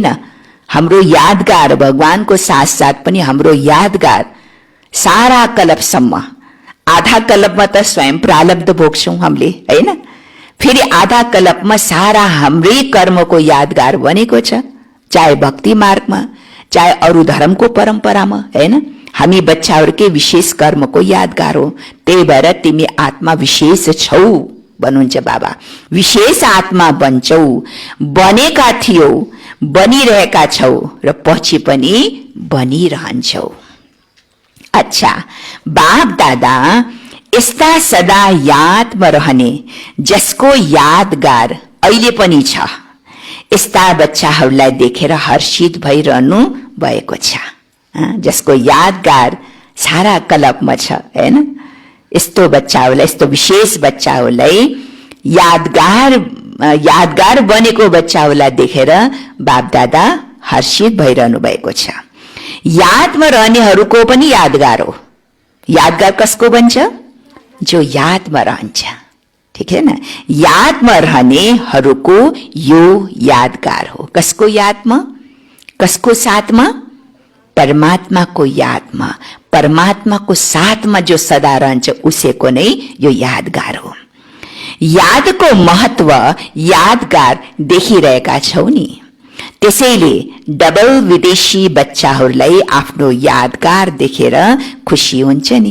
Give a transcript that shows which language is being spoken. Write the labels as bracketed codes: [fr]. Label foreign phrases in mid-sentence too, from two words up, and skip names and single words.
[ne] हाम्रो यादगार भगवानको साथ पनि हाम्रो यादगार सारा कल्पसम्म, आधा कल्पमा त स्वयं प्रारब्ध भोग्छौं हामीले हैन, फेरि आधा कल्पमा सारा हाम्रै कर्मको यादगार बनेको छ, चाहे भक्ति मार्गमा चाहे अरू धर्मको परम्परामा हैन। हामी बच्चाहरूकै विशेष कर्मको यादगार हो। त्यही भएर तिमी आत्मा विशेष छौ भन्नुहुन्छ बाबा। विशेष आत्मा बन्छौ, बनेका थियौ, बनिरहेका छौ र पछि पनि बनिरहन्छौ। अच्छा, बाप दादा यस्ता सदा यादमा रहने जसको यादगार अहिले पनि छ, यस्ता बच्चाहरूलाई देखेर हर्षित भइरहनु भएको छ, जसको यादगार सारा कल्पमा छ हैन। यस्तो बच्चाहरूलाई, यस्तो विशेष बच्चाहरूलाई, यादगार बनेको बच्चाहरूलाई देखेर बाप दादा हर्षित भइरहनु भएको छ। यादमा रहनेहरूको पनि यादगार हो। यादगार कसको बन्छ? जो यादमा रहन्छ, [hi] ठीक है ना? [ne] यादमा रहनेहरूको यो यादगार हो। कसको यादमा? कसको साथमा? परमात्माको यादमा, परमात्माको साथमा जो सदा रहन्छ उसैको नै यो यादगार हो। यादको महत्व यादगार देखिरहेका छौ नि, त्यसैले डबल विदेशी बच्चाहरूलाई आफ्नो यादगार देखेर खुसी हुन्छ नि।